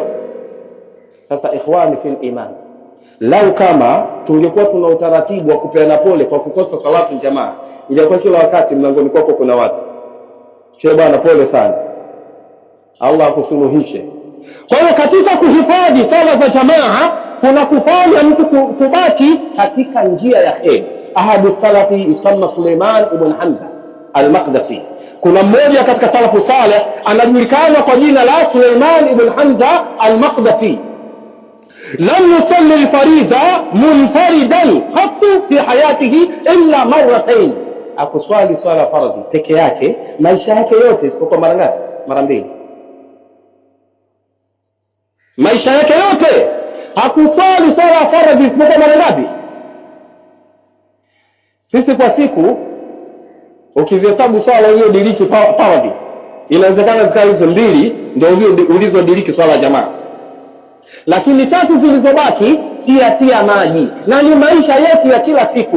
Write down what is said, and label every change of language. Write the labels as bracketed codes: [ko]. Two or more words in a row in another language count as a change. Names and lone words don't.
[sw] Sasa [ar] إخواني في الإيمان, [sw] lau kama tungekuwa tuna utaratibu wa kupeana pole kwa kukosa [ar] صلاة جماعة, [sw] ingekuwa kila wakati mlangoni kwako kuna watu, shehe bwana pole sana, Allah akusuluhishe. Kwa hiyo katika kuhifadhi sala za jamaa kuna kufanya mtu kubaki katika njia ya kheri. [ar] أحد السلف يسمى سليمان بن حمزة المقدسي. [sw] Kuna mmoja katika salafu saleh anajulikana kwa jina la Suleiman ibn Hamza al-Maqdisi. [ar] لم يصل الفريضة منفردا قط في حياته إلا مرتين. [sw] Akuswali swala faradhi peke yake maisha yake yote isipokuwa mara ngapi? Mara mbili. Maisha yake yote hakuswali swala faradhi isipokuwa mara ngapi? Sisi kwa siku ukihesabu swala hiyo diriki faradhi, inawezekana zikawa hizo mbili ndio ulizodiriki swala ya jamaa, lakini tatu zilizobaki tia maji, na ni maisha yetu ya kila siku.